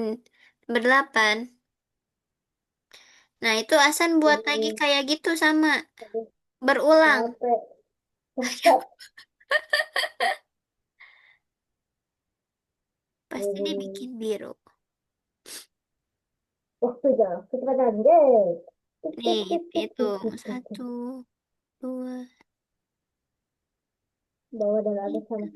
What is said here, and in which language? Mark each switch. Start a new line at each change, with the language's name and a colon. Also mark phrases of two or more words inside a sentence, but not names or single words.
Indonesian: Berdelapan. Nah, itu Asan buat lagi Ini. kayak gitu sama. Aduh, Berulang. capek. Capek. Pasti dia bikin biru. Waktunya. Kecepatan. Yeay. Tik, tik, Nih, tik, tik, itu. tik, tik, tik, tik. Satu, dua, Bawah dan atas sama.